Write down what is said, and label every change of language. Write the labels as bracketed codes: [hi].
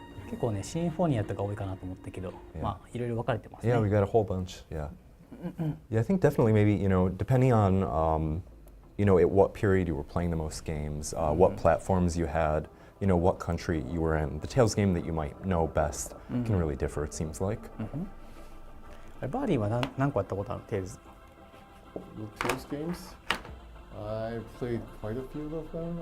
[ja] 結構ねシンフォニアとか多いかなと思ったけど、 [en] Yeah. [ja] まあいろいろ分かれてますね。 [en] Yeah, we got a whole bunch. Yeah. Yeah, I think definitely maybe, depending on, at what period you were playing the most games, what platforms you had, what country you were in. The Tales game that you might know best can really differ, it seems like. [ja] バーディーは何個やったことある？テールズ。 [en] The Tales games, I played quite a few of them.